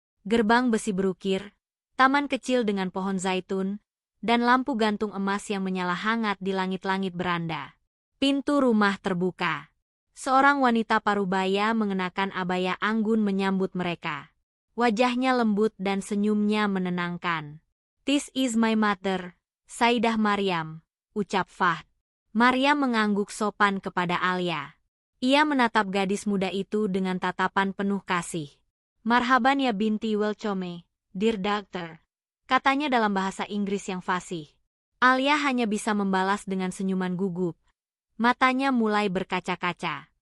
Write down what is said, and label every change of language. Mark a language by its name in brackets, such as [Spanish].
[Indonesian] Gerbang besi berukir, taman kecil dengan pohon zaitun, dan lampu gantung emas yang menyala hangat di langit-langit beranda. Pintu rumah terbuka. Seorang wanita parubaya mengenakan abaya anggun menyambut mereka. Wajahnya lembut dan senyumnya menenangkan. [English] "This is my mother, Sayyidah Maryam," [Indonesian] ucap Fahd. Maryam mengangguk sopan kepada Alia. Ia menatap gadis muda itu dengan tatapan penuh kasih. [Arabic] "Marhaban ya binti [English] welcome, dear doctor," [Indonesian] katanya dalam bahasa Inggris yang fasih. Alia hanya bisa membalas dengan senyuman gugup. Matanya mulai berkaca-kaca.